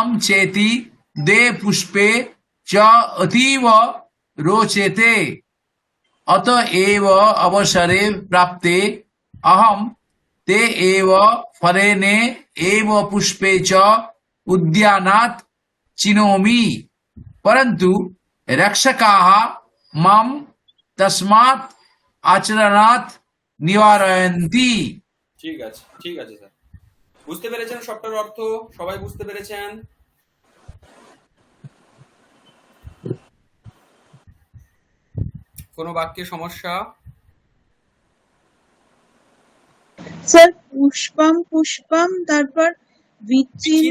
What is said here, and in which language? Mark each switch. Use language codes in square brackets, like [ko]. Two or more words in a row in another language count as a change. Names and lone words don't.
[sa] चेति द्वे पुष्पे च अतीव रोचते अतएव अवसरे प्राप्ते अहम ते एव फलेने एव पुष्पे च उद्यानात् चिनोमि परंतु रक्षकाः माम तस्मात् आचरणात् निवारयन्ति। [bn] ঠিক আছে স্যার, বুঝতে পেরেছেন সবটার অর্থ? সবাই বুঝতে পেরেছেন? কোনো বাক্যে সমস্যা? স্যার [sa] পুষ্পম পুষ্পম [bn] তারপর বিচিন